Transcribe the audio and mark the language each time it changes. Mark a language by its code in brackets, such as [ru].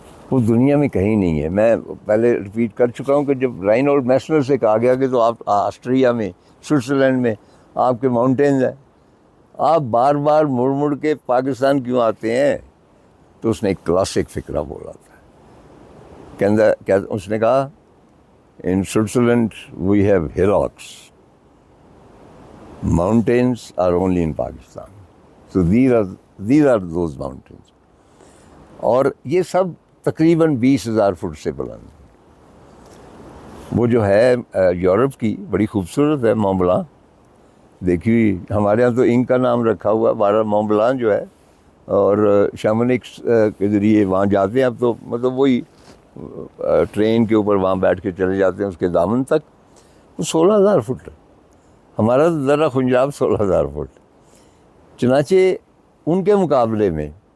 [ur] وہ دنیا میں کہیں نہیں ہے۔ میں پہلے ریپیٹ کر چکا ہوں کہ جب رائنولڈ میسنر سے کہا گیا کہ تو آپ آسٹریا میں، سوئٹزرلینڈ میں آپ کے ماؤنٹینز ہیں، آپ بار بار مڑ مڑ کے پاکستان کیوں آتے ہیں؟ تو اس نے ایک کلاسک فقرہ بولا تھا، اس نے کہا [en] In Switzerland we have hillocks, mountains are only in Pakistan. So these are those mountains. [ur] اور یہ سب تقریباً 20,000 فٹ سے بلند۔ وہ جو ہے یورپ کی بڑی خوبصورت ہے، مون بلان، دیکھیے ہمارے ہاں تو ان کا نام رکھا ہوا، بارہ مون بلان جو ہے، اور شامونکس کے ذریعے وہاں جاتے ہیں اب تو، مطلب وہی ٹرین کے اوپر وہاں بیٹھ کے چلے جاتے ہیں اس کے دامن تک، وہ 16,000 فٹ ہے، ہمارا تو ذرا خنجاب 16,000 فٹ۔ چنانچہ ان کے مقابلے میں